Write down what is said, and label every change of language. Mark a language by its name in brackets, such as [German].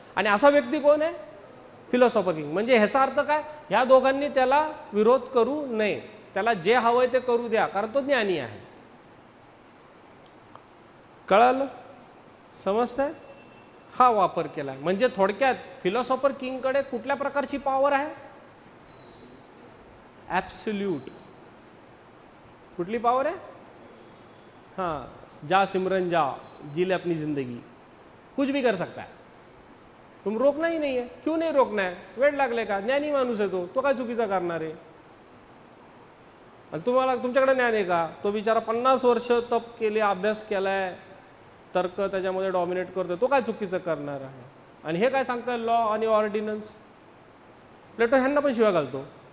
[Marathi] आणि असा व्यक्ती कोण आहे, फिलॉसॉफर किंग. म्हणजे ह्याचा अर्थ काय, ह्या दोघांनी त्याला विरोध करू नये, त्याला जे हवंय ते करू द्या, कारण तो ज्ञानी आहे. कळालं, समजतंय. हा वापर केलाय. म्हणजे थोडक्यात फिलॉसॉफर किंगकडे कुठल्या प्रकारची पॉवर आहे, ॲब्सोल्यूट. कुठली पॉवर आहे, [Hindi] हाँ जा सिमरन जा, जी ले अपनी जिंदगी, कुछ भी कर सकता है, तुम रोकना ही नहीं है. क्यों नहीं रोकना है, [Marathi] वेळ लागले का, ज्ञानी माणूस आहे तो काय चुकीचा करणार आहे. आणि तुम्हाला तुमच्याकडे ज्ञान आहे का, तो बिचारा 50 वर्ष तप केले, अभ्यास केलाय, तर्क त्याच्यामध्ये डॉमिनेट करतो, तो काय चुकीचं करणार आहे. आणि हे काय सांगताय लॉ आणि ऑर्डिनन्स. प्लेटो ह्यांना पण शिवाय घालतो.